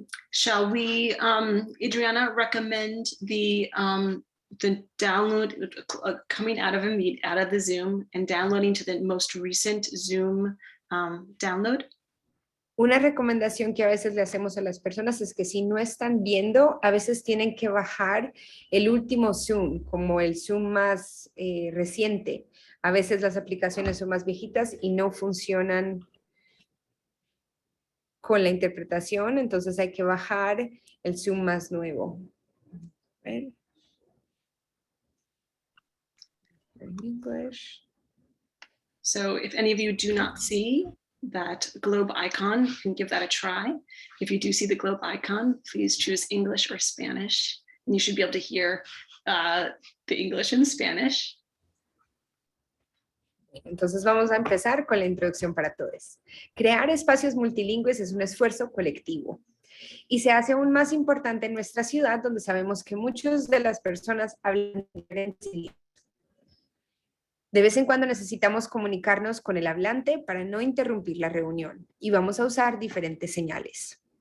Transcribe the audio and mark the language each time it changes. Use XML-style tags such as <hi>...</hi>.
<en>Shall we, Adriana, recommend the download coming out of the Zoom and downloading to the most recent Zoom download?</en> <es>Una recomendación que a veces le hacemos a las personas es que si no están viendo, a veces tienen que bajar el último Zoom, como el Zoom más reciente. A veces las aplicaciones son más viejitas y no funcionan con la interpretación, entonces hay que bajar el Zoom más nuevo. ¿Ven?</es> <en>In English. So if any of you do not see that globe icon, you can give that a try. If you do see the globe icon, please choose English or Spanish, and you should be able to hear the English and Spanish.</en> <es>Entonces vamos a empezar con la introducción para todos. Crear espacios multilingües es un esfuerzo colectivo y se hace aún más importante en nuestra ciudad, donde sabemos que muchas de las personas hablan diferentes idiomas. De vez en cuando necesitamos comunicarnos con el hablante para no interrumpir la reunión y vamos a usar diferentes señales.</es>